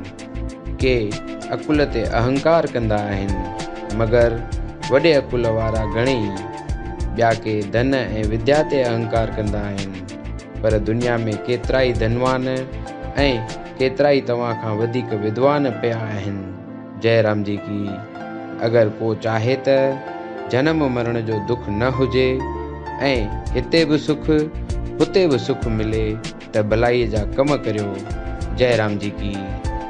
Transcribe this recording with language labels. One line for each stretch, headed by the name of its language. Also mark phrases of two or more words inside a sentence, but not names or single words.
Sindhi: के अकुल ते अहंकार कंदा आहिनि, मगर वॾे अकुल वारा घणेई। ॿिया के धन ऐं विद्या ते अहंकार कंदा आहिनि, पर दुनिया में केतिरा ई धनवान ऐं केतिरा ई तव्हां खां वधीक विद्वान पिया आहिनि। जय राम जी की। अगरि को चाहे त जनम मरण जो दुख न हुजे ऐं हिते बि सुख हुते बि सुख मिले त भलाईअ जा कम करियो। जय राम जी की।